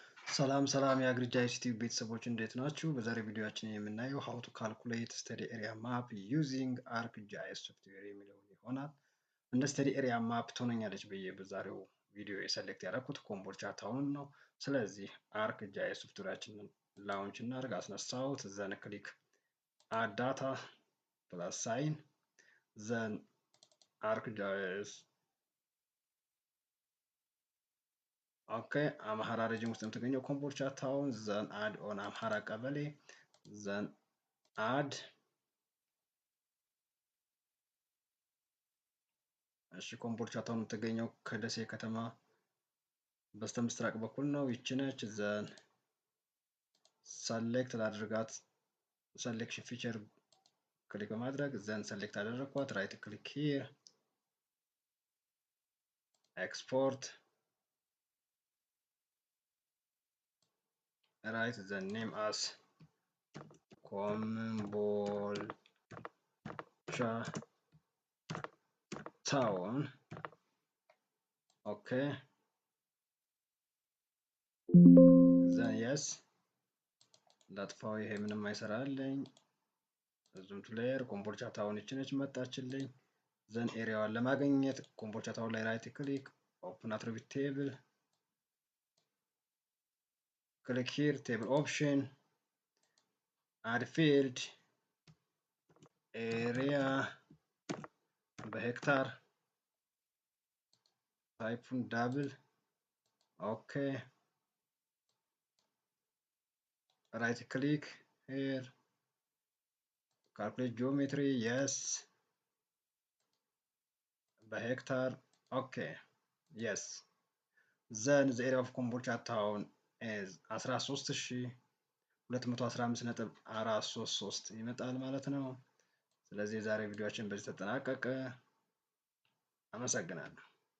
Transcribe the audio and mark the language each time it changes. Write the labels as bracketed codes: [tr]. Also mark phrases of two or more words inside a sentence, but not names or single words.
[am] ሰላም የአግሪጃ ዩቲዩብ ቤተሰቦች እንዴት ናችሁ? በዛሬ ቪዲዮአችን የምናየው [en] how to calculate study area map using ArcGIS ሶፍትዌር [am] የሚለውን ይሆናል። እንደ [en] study area map [am] ትሆነኛለች ብዬ በዛሬው ቪዲዮ የሰሌክት ያደረኩት ኮምቦልቻ ታውን ነው። ስለዚህ ArcGIS ሶፍትዌራችንን ላውንች እናድርግ። አስነሳሁት። [en] then click add data plus sign [am] ዘን ArcGIS [en] okay Amhara region [am] ውስጥ የምትገኘው ኮምቦልቻ ታውን [en] then add on [am] አምሃራ ቀበሌ [en] then add [am] እሺ ኮምቦልቻ ታውን የምትገኘው ከደሴ ከተማ በስተምስራቅ በኩል ነው። ይቺ ነች። ዘን ሰሌክት ላድርጋት። [en] selection feature click [am] በማድረግ ዘን ሰሌክት አደረኳት። [en] right click here export write the name as Kombolcha Town. Okay. Then yes. [am] ላጥፋው። ይሄ ምንም አይሰራልኝ። [en] zoom to layer [am] ኮምቦልቻ ታውን ይቺ ነች መጣችልኝ። ዘን ኤሪያዋን ለማግኘት ኮምቦልቻ ታውን ላይ [en] right click open attribute table click here table option add field area [am] በሄክታር ታይፑን [en] double okay right click here calculate geometry yes በሄክታር ኦኬ yes then the area of Kombolcha town is 13215.433 [am] ይመጣል ማለት ነው። ስለዚህ የዛሬ ቪዲዮአችን በዚህ ተጠናቀቀ። አመሰግናለሁ።